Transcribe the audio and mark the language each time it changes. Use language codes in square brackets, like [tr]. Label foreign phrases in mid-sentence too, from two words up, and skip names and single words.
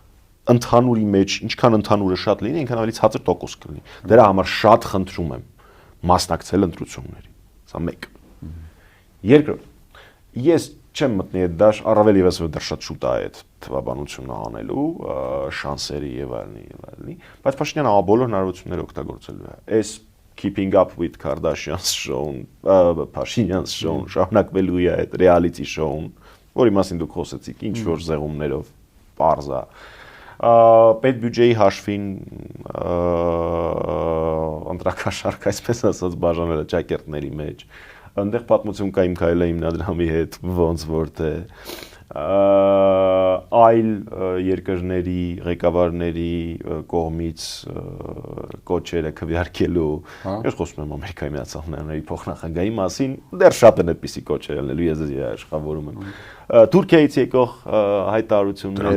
[hy] ընդհանուրի մեջ, ինչքան ընդհանուրը շատ լինի, այնքան ավելի ցածր տոկոս կլինի։ Դրա համար շատ խնդրում եմ, մասնակցել ընտրությունների։ Սա մեկ։ Երկրորդ, ես չեմ մտնի այդ դաշ, առավել ևս որ դեռ շատ շուտ է այդ թվաբանությունը անելու, շանսերի եւ այլնի, բայց Փաշինյանը բոլոր հնարավորությունները օգտագործելու է։ Այս keeping up with Kardashians show-ն, Փաշինյան's show-ն շարունակվելու է այդ [en] reality show- [hy] ն, որի մասին դուք խոսեցիք, ինչ որ զեղումներով, պարզա։ Պետբյուջեի հաշվին ընտրակաշարք, այսպես ասած, բաժանել է ճակերտների մեջ։ Այնտեղ պատմություն կա իմ քայլը հիմնադրամի հետ, ոնց որ թե այլ երկրների ղեկավարների կողմից կոչերը քվեարկելու, ես խոսում եմ Ամերիկայի Միացյալ Նահանգների փոխնախագահի մասին, դեռ շատ են այդպիսի կոչեր ելնելու, ես աշխատավորում եմ։ Թուրքիայից եկող հայտարարությունները